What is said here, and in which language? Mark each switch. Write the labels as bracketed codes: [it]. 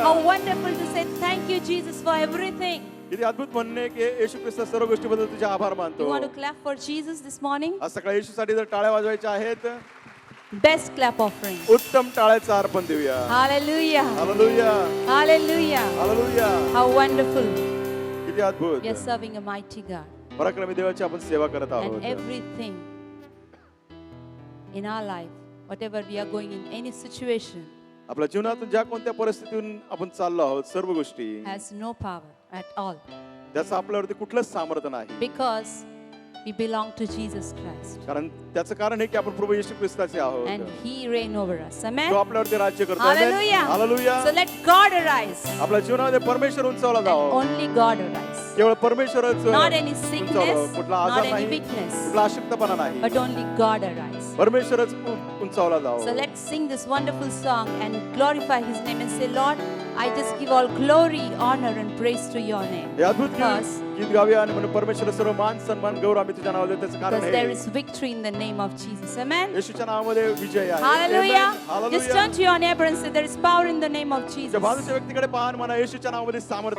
[en] How wonderful to say thank you, Jesus, for everything. [mr] किती अद्भुत म्हणणे की येशू ख्रिस्त सर्व गोष्टीबद्दल तुझे आभार [en] You [mr] मानतो. [en] want to clap for Jesus this morning? [mr] आज सकाळी येशूसाठी जर टाळ्या वाजवायच्या आहेत, [en] Best clap offering. [mr] उत्तम टाळ्याचं अर्पण देऊया. [en] Hallelujah. [mr] Hallelujah, [en] Hallelujah. [mr] Hallelujah. [en] How wonderful. [mr] किती अद्भुत. [en] We are serving a mighty God. [mr] पराक्रमी देवाची आपण सेवा करत [en] And [mr] आहोत. [en] everything in our life, whatever we are going in, any situation, [mr] आपल्या जीवनातून ज्या कोणत्या परिस्थितीतून आपण चाललो आहोत, सर्व गोष्टी [en] has no power at all. [mr] त्याचं आपल्यावरती कुठलंच सामर्थ्य नाही. [en] Because we belong to Jesus Christ. [mr] कारण त्याचं कारण हे की आपण प्रभू येशू ख्रिस्ताचे आहोत. [en] And He reign over us. Amen. [mr] तो आपल्यावरती राज्य करतो. [en] Hallelujah. [mr] Hallelujah. [en] So let God arise. [mr] आपल्या जीवनामध्ये परमेश्वर उंचावला [en] And [mr] जावो. [en] only God arise. [mr] केवळ परमेश्वरच [en] Not any [mr] उंचावलं. [en] sickness, [mr] कुठला [en] not [mr] आजार [en] any [mr] नाही, [en] weakness, [mr] कुठला अशक्तपणा नाही. [en] but only God arise. [mr] परमेश्वरच उंचावला [en] So [mr] जावो. [en] let's sing this wonderful song and glorify His name and say, Lord, I just give all glory, honor, and praise to your name. [mr] हे अद्भुत [en] Because, [mr] गीत गाऊया आणि म्हणून परमेश्वर सर्व मान सन्मान गौरव आम्ही तुझ्या नावाला देतो. त्याचं कारण [en] because there [mr] आहे [en] is victory in the name of Jesus. Amen. [mr] येशूच्या नावामध्ये विजय आहे. [en] Hallelujah. Amen. Just Hallelujah. turn to your neighbor and say, there is power in the name of [mr] त्या [en] Jesus. [mr] बाजूच्या व्यक्तीकडे पाहा आणि म्हणा येशूच्या नावामध्ये सामर्थ